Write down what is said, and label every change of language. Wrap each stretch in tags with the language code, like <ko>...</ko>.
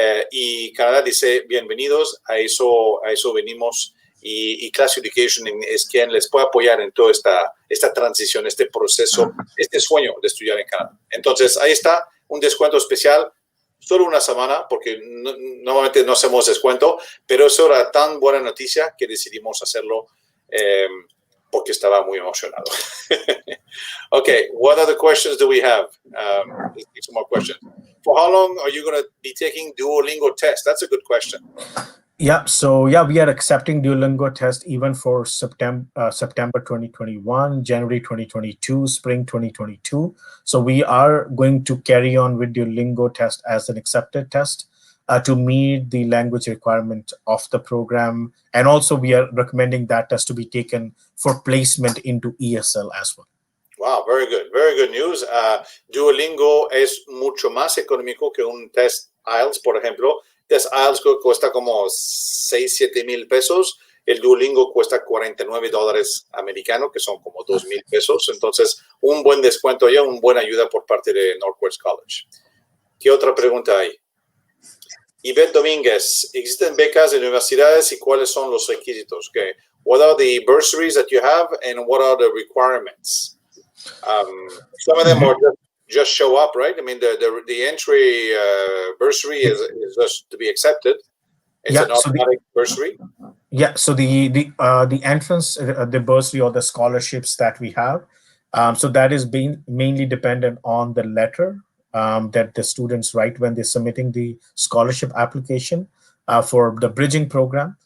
<es>y Canadá dice, bienvenidos, a eso venimos, y Class Education es quien les puede apoyar en toda esta transición, este proceso, este sueño de estudiar en Canadá. Entonces, ahí está, un descuento especial, solo una semana, porque normalmente no hacemos descuento, pero eso era tan buena noticia que decidimos hacerlo porque estaba muy emocionado.</es> <en>Okay, what other questions do we have? Let's take some more questions. For how long are you going to be taking Duolingo test? That's a good question. Yeah, so yeah, we are accepting Duolingo test even for September 2021, January 2022, spring 2022. So we are going to carry on with Duolingo test as an accepted test to meet the language requirement of the program. And also we are recommending that test to be taken for placement into ESL as well. Wow, very good news.</en> <es>Duolingo es mucho más económico que un test IELTS, por ejemplo. Test IELTS cuesta como 6-7 mil pesos. El Duolingo cuesta $49 americanos, que son como 2,000 pesos. Entonces, un buen descuento y una buena ayuda por parte de NorQuest College. ¿Qué otra pregunta hay? Ivette Domínguez, ¿existen becas de universidades y cuáles son los requisitos?</es> <en>Okay. What are the bursaries that you have and what are the requirements? Some of them are just show up, right? I mean, the entry bursary is just to be accepted. It's an automatic bursary. Yeah, so the entrance, the bursary or the scholarships that we have, so that is being mainly dependent on the letter that the students write when they're submitting the scholarship application for the bridging program.</en>